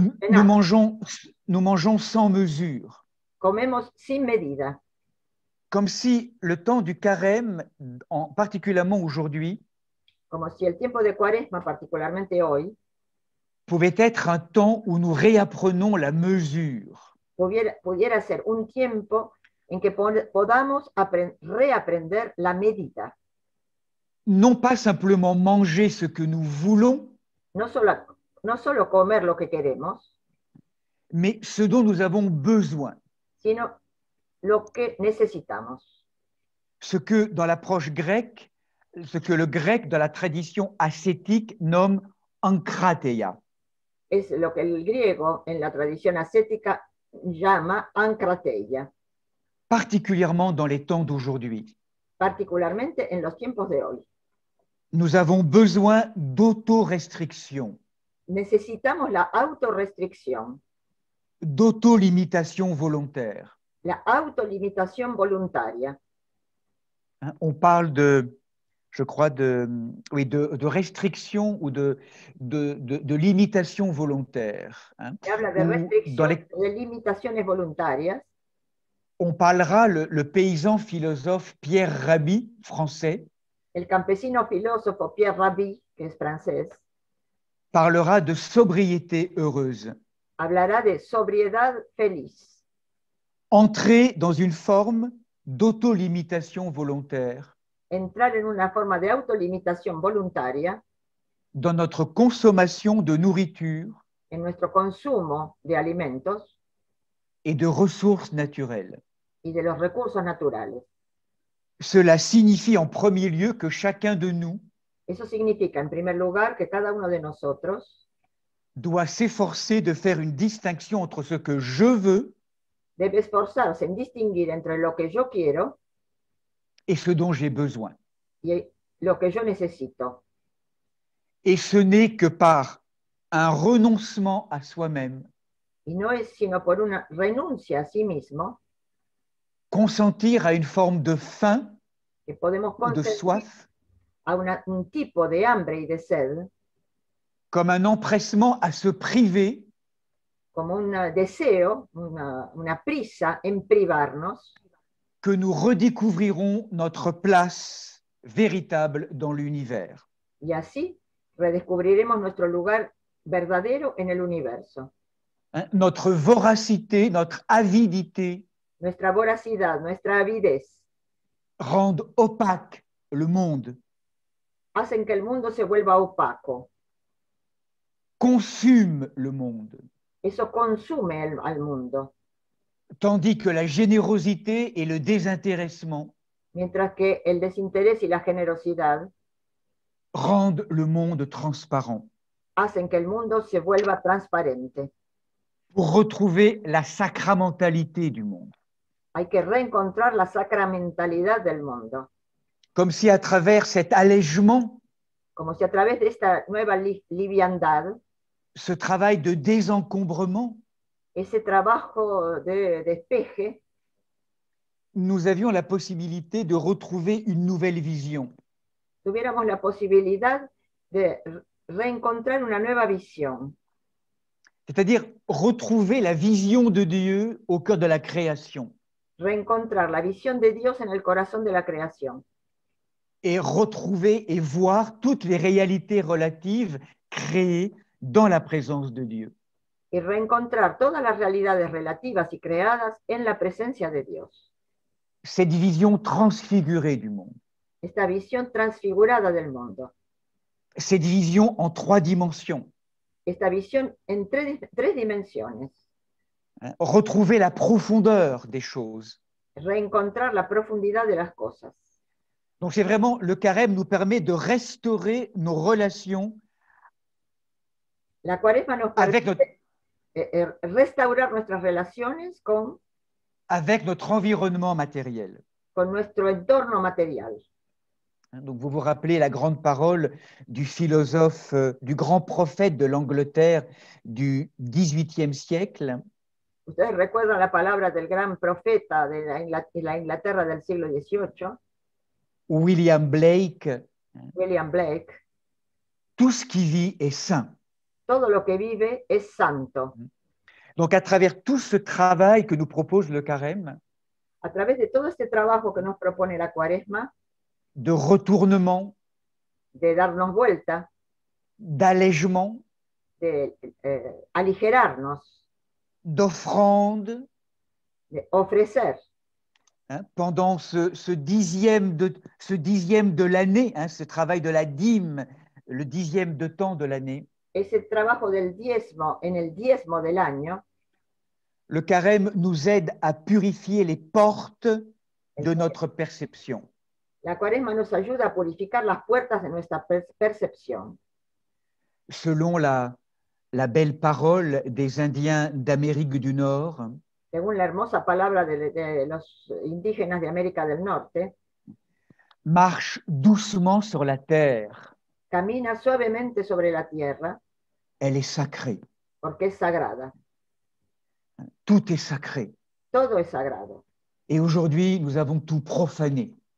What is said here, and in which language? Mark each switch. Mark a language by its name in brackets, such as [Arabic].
[French] Nous mangeons sans mesure, [Spanish] comemos sin medida, [French] comme si le temps du carême, particulièrement aujourd'hui, [Spanish] como si el tiempo de Cuaresma, particularmente hoy, [French] pouvait être un temps où nous réapprenons la mesure. [Spanish] pudiera ser un tiempo en que podamos reaprender la medida. [French] Non pas simplement manger ce que nous voulons, [Spanish] No solo comer lo que queremos, [French] mais ce dont nous avons besoin. [Spanish] sino lo que necesitamos. [French] Ce que dans l'approche grecque, ce que le grec dans la tradition ascétique nomme ankrateia. [Spanish] Es lo que el griego en la tradición ascética llama ankrateia, [French] Particulièrement dans les temps d'aujourd'hui. [Spanish] particularmente en los tiempos de hoy. [French] Nous avons besoin d'autorestriction, [Spanish] Necesitamos la autorrestricción, [French] d'autolimitation volontaire. [Spanish] la autolimitación voluntaria. [French] Hein, on parle je crois, de restriction ou de limitation volontaire. Hein, [Spanish] Se habla de restricción, de limitaciones voluntarias. [French] On parlera, le paysan philosophe Pierre Rabhi, français, [Spanish] El campesino filósofo Pierre Rabhi, que es francés, [French] parlera de sobriété heureuse. [Spanish] hablará de sobriedad feliz. [French] Entrer dans une forme d'autolimitation volontaire [Spanish] Entrar en una forma de autolimitación voluntaria [French] dans notre consommation de nourriture [Spanish] en nuestro consumo de alimentos [French] et de ressources naturelles. [Spanish] y de los recursos naturales. [French] Cela signifie en premier lieu que chacun de nous [Spanish] Eso significa, en primer lugar, que cada uno de nosotros [French] doit s'efforcer de faire une distinction entre ce que je veux [Spanish] debe esforzarse en distinguir entre lo que yo quiero [French] et ce dont j'ai besoin. [Spanish] y lo que yo necesito. [French] Et ce n'est que par un renoncement à soi-même, [Spanish] Y no es sino por una renuncia a sí mismo [French] consentir à une forme de faim [Spanish] que podemos [French] ou de [Spanish] consentir [French] soif, [Spanish] a un tipo de hambre y de sed, [French] comme un empressement à se priver [Spanish] como un deseo, una prisa en privarnos, [French] que nous redécouvrirons notre place véritable dans l'univers. [Spanish] y así redescubriremos nuestro lugar verdadero en el universo. [French] Hein, notre voracité, notre avidité [Spanish] Nuestra voracidad, nuestra avidez, [French] rendent opaque le monde, [Spanish] hacen que el mundo se vuelva opaco. [French] consument le monde, [Spanish] Eso consume al mundo, [French] tandis que la générosité et le désintéressement [Spanish] mientras que el desinterés y la generosidad [French] rendent le monde transparent. [Spanish] hacen que el mundo se vuelva transparente. [French] Pour retrouver la sacramentalité du monde. [Spanish] Hay que reencontrar la sacramentalidad del mundo, [French] Comme si à travers cet allègement, [Spanish] como si a través de esta nueva liviandad, [French] ce travail de désencombrement, [Spanish] ese trabajo de despeje, [French] nous avions la possibilité de retrouver une nouvelle vision. [Spanish] tuviéramos la posibilidad de reencontrar una nueva visión, [French] C'est-à-dire retrouver la vision de Dieu au cœur de la création [Spanish] reencontrar la visión de Dios en el corazón de la creación [French] et retrouver et voir toutes les réalités relatives créées dans la présence de Dieu. [Spanish] y reencontrar todas las realidades relativas y creadas en la presencia de Dios. [French] Cette vision transfigurée du monde, [Spanish] Esta visión transfigurada del mundo, [French] cette vision en 3 dimensions, [Spanish] esta visión en tres dimensiones, [French] hein, retrouver la profondeur des choses. [Spanish] reencontrar la profundidad de las cosas. [French] Donc c'est vraiment, le carême nous permet de restaurer nos relations [Spanish] La cuaresma nos [French] avec [Spanish] permite restaurar nuestras relaciones [French] avec notre environnement matériel. [Spanish] con nuestro entorno material. [French] Donc vous vous rappelez la grande parole du philosophe, du grand prophète de l'Angleterre du XVIIIe siècle, [Spanish] Ustedes recuerdan la palabra del gran profeta de la Inglaterra del siglo XVIII, [French] William Blake, [Spanish] William Blake: [French] tout ce qui vit est saint. [Spanish] todo lo que vive es santo. [French] Donc à travers tout ce travail que nous propose le carême, [Spanish] A través de todo este trabajo que nos propone la cuaresma, [French] de retournement, [Spanish] de darnos vuelta, [French] d'allègement, [Spanish] de aligerarnos, [French] d'offrande, [Spanish] de ofrecer, [French] hein, pendant ce dixième de l'année, hein, ce travail de la dîme, le dixième de temps de l'année, [Spanish] ese trabajo del diezmo en el diezmo del año, [French] le carême nous aide à purifier les portes de notre perception. [Spanish] la cuaresma nos ayuda a purificar las puertas de nuestra percepción. [French] Selon la belle parole des Indiens d'Amérique du Nord, [Spanish] Según la hermosa palabra de los indígenas de América del Norte, [French] marche doucement sur la terre, [Spanish] camina suavemente sobre la tierra [French] elle est sacrée. [Spanish] porque es sagrada. [French] Tout est sacré. [Spanish] Todo es sagrado. [French] Et aujourd'hui, nous avons tout profané.